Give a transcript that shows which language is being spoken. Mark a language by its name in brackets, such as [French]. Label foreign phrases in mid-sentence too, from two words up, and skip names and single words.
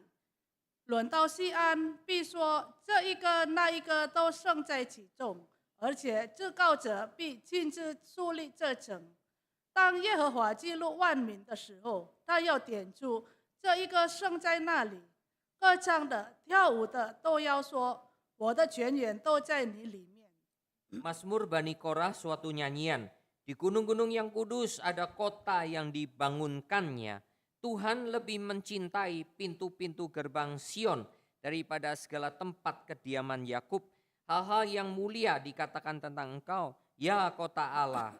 [Chinese] 论到西安，必说这一个那一个都生在其中，而且至高者必亲自树立这城。当耶和华记录万民的时候，他要点出这一个生在那里。歌唱的、跳舞的都要说，我的泉源都在你里面。 [Indonesian] Mazmur Bani Korah suatu nyanyian. Di gunung-gunung yang kudus ada kota yang dibangunkannya. Tuhan lebih mencintai pintu-pintu gerbang Sion daripada segala tempat kediaman Yakub. Hal-hal yang mulia dikatakan tentang engkau, ya kota Allah.